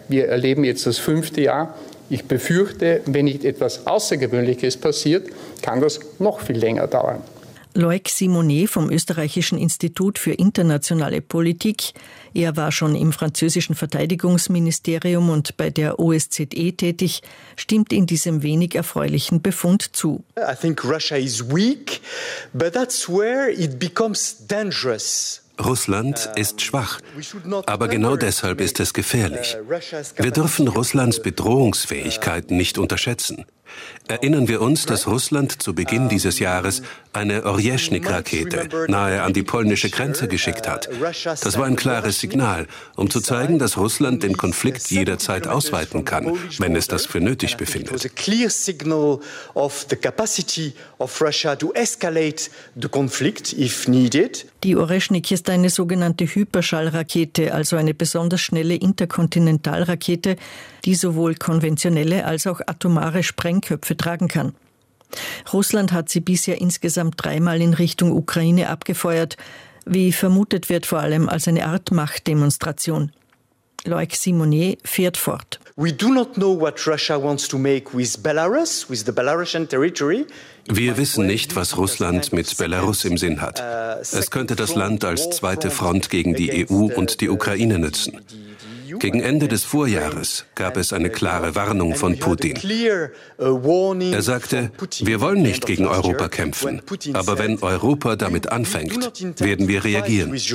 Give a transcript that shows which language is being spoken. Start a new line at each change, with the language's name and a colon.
German: Wir erleben jetzt das fünfte Jahr. Ich befürchte, wenn nicht etwas Außergewöhnliches passiert, kann das noch viel länger dauern. Loïc Simonet vom Österreichischen Institut für internationale Politik. Er war schon im französischen Verteidigungsministerium und bei der OSZE tätig, stimmt in diesem wenig erfreulichen Befund zu.
English: I think Russia is weak, but that's where it becomes dangerous.
German: Russland ist schwach, aber genau deshalb ist es gefährlich. Wir dürfen Russlands Bedrohungsfähigkeit nicht unterschätzen. Erinnern wir uns, dass Russland zu Beginn dieses Jahres eine Oryeschnik-Rakete nahe an die polnische Grenze geschickt hat. Das war ein klares Signal, um zu zeigen, dass Russland den Konflikt jederzeit ausweiten kann, wenn es das für nötig befindet. Es war ein klares Signal
English: of the capacity of Russia to escalate the conflict if needed.
German: Die Oryeschnik ist eine sogenannte Hyperschallrakete, also eine besonders schnelle Interkontinentalrakete, die sowohl konventionelle als auch atomare Sprengköpfe tragen kann. Russland hat sie bisher insgesamt dreimal in Richtung Ukraine abgefeuert, wie vermutet wird vor allem als eine Art Machtdemonstration. Loïc Simonet fährt fort.
English: We do not know what Russia wants to make with Belarus, with the Belarusian territory.
German: Wir wissen nicht, was Russland mit Belarus im Sinn hat. Es könnte das Land als zweite Front gegen die EU und die Ukraine nützen. Gegen Ende des Vorjahres gab es eine klare Warnung von Putin. Er sagte, wir wollen nicht gegen Europa kämpfen, aber wenn Europa damit anfängt, werden wir reagieren.